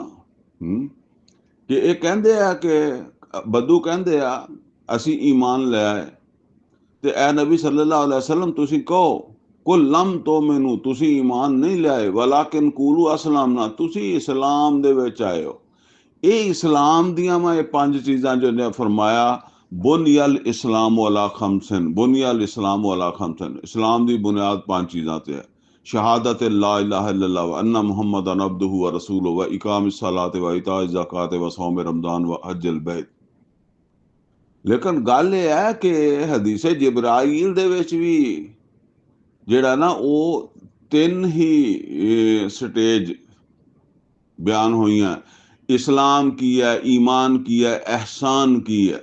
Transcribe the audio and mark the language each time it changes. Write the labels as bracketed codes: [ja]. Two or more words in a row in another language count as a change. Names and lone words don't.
[pa] ਕਿ ਇਹ ਕਹਿੰਦੇ ਆ ਕਿ ਬੱਦੂ ਕਹਿੰਦੇ ਆ ਅਸੀਂ ਈਮਾਨ ਲੈ ਆਏ, ਤੇ ਐ ਨਬੀ [ar] صلى الله عليه وسلم [pa] ਤੁਸੀਂ ਕਹੋ [ar] قل لم تؤمنوا, [pa] ਤੁਸੀਂ ਈਮਾਨ ਨਹੀਂ ਲਿਆਏ, [ar] ولكن قولوا أسلمنا, [pa] ਤੁਸੀਂ ਇਸਲਾਮ ਦੇ ਵਿੱਚ ਆਏ ਹੋ। ਇਹ ਇਸਲਾਮ ਦੀਆਂ ਮੈਂ ਇਹ 5 ਚੀਜ਼ਾਂ ਜੋ ਨੇ ਫਰਮਾਇਆ, [ar] بني الإسلام على خمس, بني الإسلام على خمس, [pa] ਇਸਲਾਮ ਦੀ ਬੁਨਿਆਦ 5 ਚੀਜ਼ਾਂ ਤੇ ਹੈ। [ar] شهادة لا إله إلا الله وأن محمدا عبده ورسوله وإقام الصلاة وإيتاء الزكاة وصوم رمضان وحج البيت. [pa] ਲੇਕਿਨ ਗੱਲ ਇਹ ਹੈ ਕਿ ਹਦੀਸੇ ਜਿਬਰਾਈਲ ਦੇ ਵਿੱਚ ਵੀ ਜਿਹੜਾ ਨਾ ਉਹ 3 ਹੀ ਸਟੇਜ ਬਿਆਨ ਹੋਈਆਂ, ਇਸਲਾਮ ਕੀ ਹੈ, ਈਮਾਨ ਕੀ ਹੈ, ਅਹਿਸਾਨ ਕੀ ਹੈ।